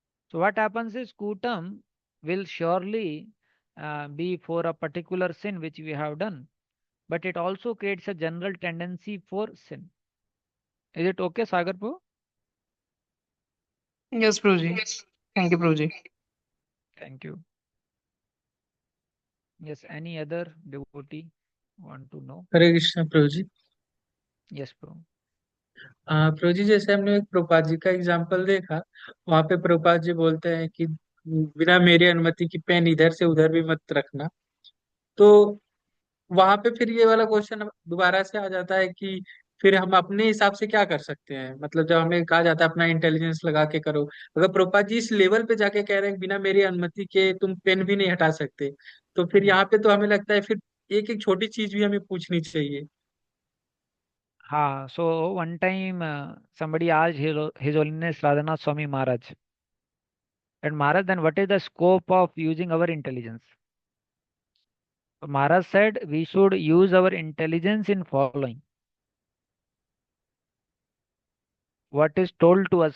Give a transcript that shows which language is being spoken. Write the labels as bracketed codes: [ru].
[en] So what happens is Kutam will surely be for a particular sin which we have done, but it also creates a general tendency for sin. Is it okay, Sagarpo? Yes, Prabhuji. Thank you, Prabhuji. Thank you. Yes, any other devotee want to know? [hi] Hare Krishna Prabhu ji. [en] Yes, bro. [hi] प्रभु जी, जैसे हमने एक प्रभुपाद जी का example देखा, वहां पे प्रभुपाद जी बोलते हैं कि बिना मेरी अनुमति की पेन इधर से उधर भी मत रखना। तो वहां पे फिर ये वाला क्वेश्चन दोबारा से आ जाता है कि फिर हम अपने हिसाब से क्या कर सकते हैं। मतलब जब हमें कहा जाता है अपना इंटेलिजेंस लगा के करो, अगर प्रभुपाद जी इस लेवल पे जाके कह रहे हैं बिना मेरी अनुमति के तुम पेन भी नहीं हटा सकते, तो फिर यहाँ पे तो हमें लगता है फिर एक एक छोटी चीज भी हमें पूछनी चाहिए। [en] So one time somebody asked His Holiness Radhanath Swami Maharaj, and Maharaj, then what is the scope of using our intelligence? So Maharaj said we should use our intelligence in following what is told to us.